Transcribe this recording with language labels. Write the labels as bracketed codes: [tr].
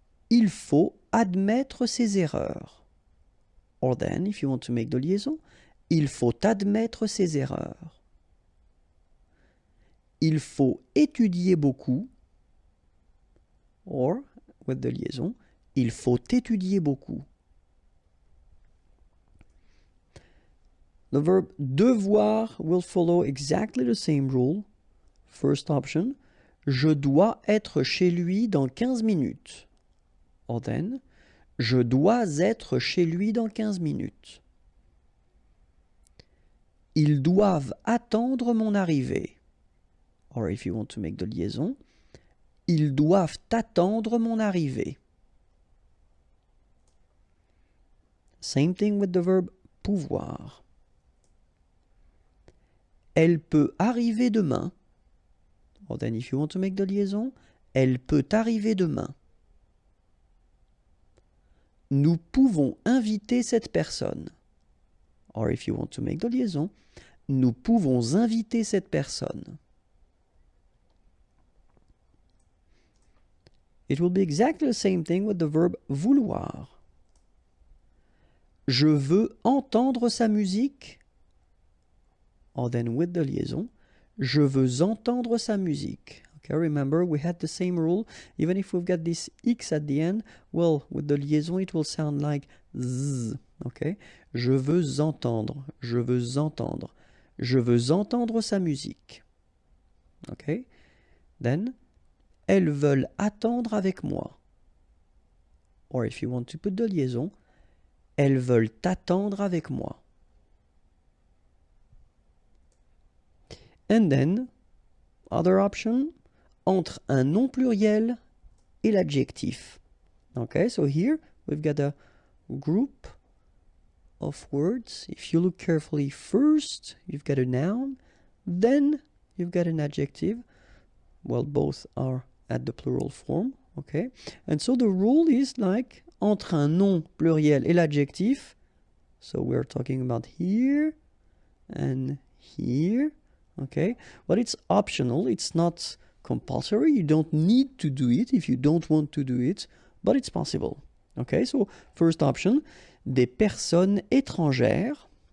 [fr] Il faut admettre ses erreurs. [en] Or then, if you want to make the liaison, il faut admettre ses erreurs. [fr] Il faut étudier beaucoup, [en] or, with the liaison, [fr] il faut étudier beaucoup. [en] The verb devoir will follow exactly the same rule. First option, [fr] je dois être chez lui dans 15 minutes. [en] Or then, [fr] je dois être chez lui dans 15 minutes. Ils doivent attendre mon arrivée. [en] Or if you want to make the liaison, [fr] ils doivent attendre mon arrivée. [en] Same thing with the verb pouvoir. [fr] Elle peut arriver demain. [en] Or then if you want to make the liaison, elle peut arriver demain. [fr] Nous pouvons inviter cette personne. [en] Or if you want to make the liaison, [fr] nous pouvons inviter cette personne. [en] It will be exactly the same thing with the verb vouloir. [fr] Je veux entendre sa musique. [en] Or then with the liaison, [fr] je veux entendre sa musique. [en] Okay, remember we had the same rule. Even if we've got this X at the end, well, with the liaison it will sound like Z. Okay, [fr] je veux entendre, je veux entendre, je veux entendre sa musique. [en] Okay, then, [fr] elles veulent attendre avec moi. [en] Or if you want to put the liaison, [fr] elles veulent attendre avec moi. [en] And then, other option, [fr] entre un nom pluriel et l'adjectif. [en] Okay, so here we've got a group of words. If you look carefully, first you've got a noun, then you've got an adjective. Well, both are at the plural form. Okay? And so the rule is like [fr] entre un nom pluriel et l'adjectif. [en] So we're talking about here and here. Okay? But it's optional. It's not compulsory. You don't need to do it if you don't want to do it, but it's possible. Okay? So first option, [fr] des personnes étrangères.